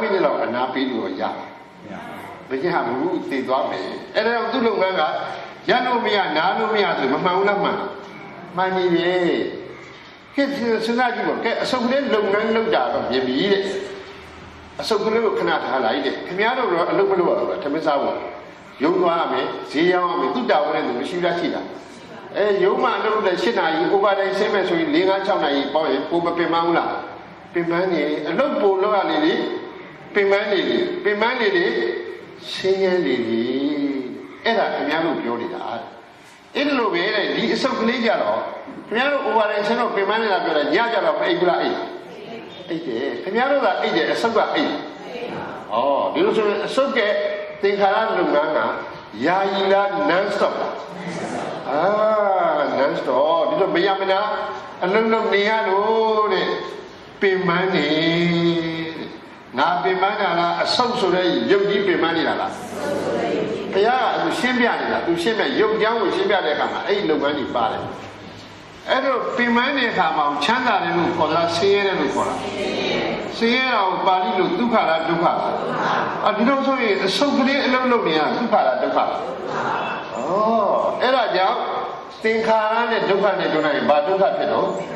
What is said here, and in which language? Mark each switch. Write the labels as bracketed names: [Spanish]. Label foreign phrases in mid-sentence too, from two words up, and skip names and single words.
[Burmese] နစ်လောက်အနားပေးလို့ရမရဘူးသိသွားမယ်အဲ့ဒါကြောင့်သူ့လုပ်ငန်းကရက်လို့မရနားလို့မရဆိုမမှန်ဘူးလားမှန်ပြီပဲကဲစဉ်းစားကြည့်ပါကဲအဆုပ်ကလေးလုပ်ငန်းလုပ်တာတော့မြင်ပြီ တဲ့အဆုပ်ကလေးကိုခဏထားလိုက်တဲ့ခင်ဗျားတို့တော့အလုပ်မလုပ်ရဘူးထမင်းစားဖို့ရုံသွားရမယ်ဈေးရောက်ရမယ်သူ့တာဝန်နဲ့သူမရှိလားရှိတာ ရုံမှအလုပ်လုပ်တဲ့7နာရီ [English] over time [Burmese] ဆင်းမဲ့ဆိုရင်4 5 6နာရီပေါ့ရင်ကိုမပင်ပန်းဘူးလားပင်ပန်းနေအလုပ်ပို့လုပ်ရလေပင်ပန်းနေလေရှင်းရဲလေအဲ့ဒါခင်ဗျားတို့ပြောနေတာအဲ့လိုပဲတဲ့ဒီအဆုပ်ကလေးကြတော့ခင်ဗျားတို့ [English] over time [Burmese] ဆင်းတော့ပင်ပန်းနေတာပြောတယ်ညကြတော့အိတ်ဘူးလားအိတ်တယ်ခင်ဗျားတို့ကအိတ်တယ်အဆုပ်ကအိတ်ဒီလိုဆိုရင်အဆုပ်ကသင်္ခါရလုပ်ငန်းကယာယီလား [English] non stop non stop [Burmese] ဒီလိုမရမနာအလုံးလုံးနေရလို့တဲ့ပင်ပန်းနေငါပင်ပန်းတာလားအဆုပ်ဆိုတဲ့ရုပ် ကြီးပင်ပန်းနေတာလားဘုရားကသူရှင်းပြနေတာသူရှင်းပြရုပ်ကြောင်းကိုရှင်းပြတဲ့အခါမှာအဲ့ဒီလုပ်ငန်းကြီးပါတယ်အဲ့တော့ပင်ပန်းတဲ့အခါမှာချမ်းသာတယ်လို့ခေါ်တာဆင်းရဲတယ်လို့ခေါ်တာဆင်းရဲတာကိုပါဠိလိုဒုက္ခလားဒုက္ခလားဒီလိုဆိုရင်အဆုပ်ကလေးအလုံးလုံးနေတာဒုက္ခလားဒုက္ခလားအဲ့ဒါကြောင့်သင်္ခါရနဲ့ဒုက္ခနဲ့ပြောလိုက်ရင်ဘာဒုက္ခဖြစ်တော့